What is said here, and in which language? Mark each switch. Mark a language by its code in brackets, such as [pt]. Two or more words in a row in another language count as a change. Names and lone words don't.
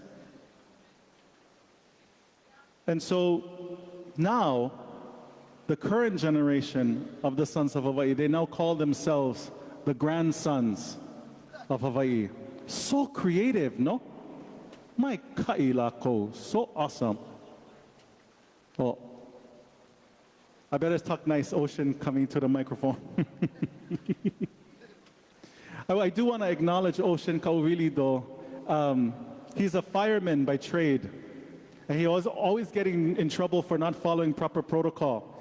[en] And so now, the current generation of the Sons of Hawaii, they now call themselves the grandsons of Hawaii. So creative, no? My kaʻila ko, so awesome. Well, I better talk nice, Ocean, coming to the microphone. I do want to acknowledge Ocean Kaowili, though. He's a fireman by trade. And he was always getting in trouble for not following proper protocol.